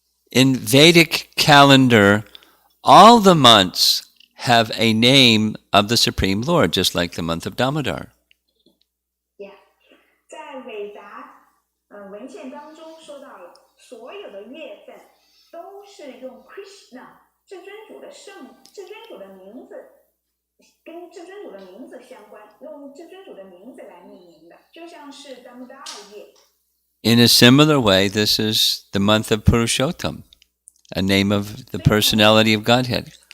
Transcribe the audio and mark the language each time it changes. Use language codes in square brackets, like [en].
[en] In Vedic calendar, all the months have a name of the Supreme Lord, just like the month of Damodar. Yeah. [zh] 在韦达文献当中说到了，所有的月份都是用 Krishna 至尊主的名字，跟至尊主的名字相关，用至尊主的名字来命名的，就像是 Damodar 月。 [en] In a similar way, this is the month of Purushottam, a name of the personality of Godhead.